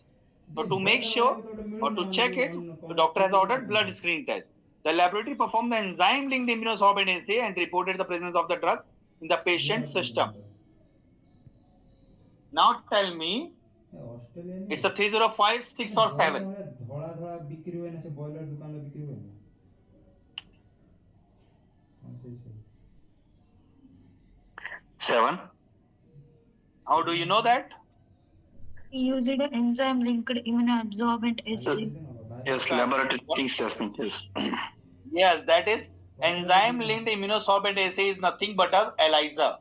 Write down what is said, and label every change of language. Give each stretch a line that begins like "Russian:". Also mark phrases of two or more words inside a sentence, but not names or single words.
English: So to make sure or to check it, the doctor has ordered blood screen test. The laboratory performed the enzyme-linked immunosorbent assay and reported the presence of the drug in the patient's system. Now tell me, it's a 305, 6 or 7.
Odia: ଧଳା ଧଳା ବିକ୍ରି ହୁଏ ନା ସେ ବଏଲର ଦୋକାନରେ ବିକ୍ରି ହୁଏ ନା ହଁ ସେଇ
English: 7. How do you know that? Used enzyme linked immunoabsorbent assay. Yes, laboratory assessment. Yes. Yes, that is enzyme linked immunosorbent assay is nothing but a ELISA.